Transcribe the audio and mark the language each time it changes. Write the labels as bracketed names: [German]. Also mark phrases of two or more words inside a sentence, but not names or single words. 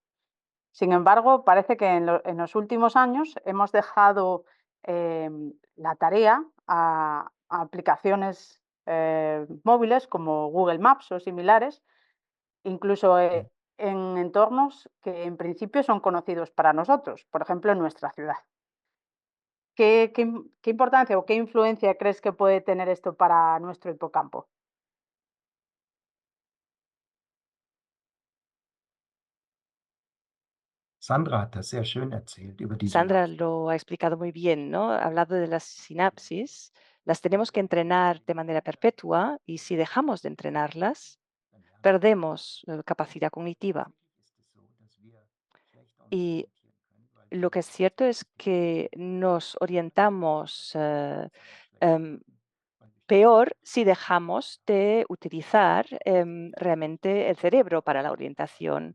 [Spanish] Sin embargo, parece que en los últimos años hemos dejado la tarea a aplicaciones móviles como Google Maps o similares, incluso en entornos que en principio son conocidos para nosotros, por ejemplo, en nuestra ciudad. ¿Qué importancia o qué influencia crees que puede tener esto para nuestro hipocampo? [German] Sandra hat das sehr schön erzählt über die Sandra Synapsen. [Spanish] lo ha explicado muy bien, ¿no? Ha hablado de las sinapsis. Las tenemos que entrenar de manera perpetua y si dejamos de entrenarlas, perdemos capacidad cognitiva. Y lo que es cierto es que nos orientamos em, peor si dejamos de utilizar realmente el cerebro para la orientación.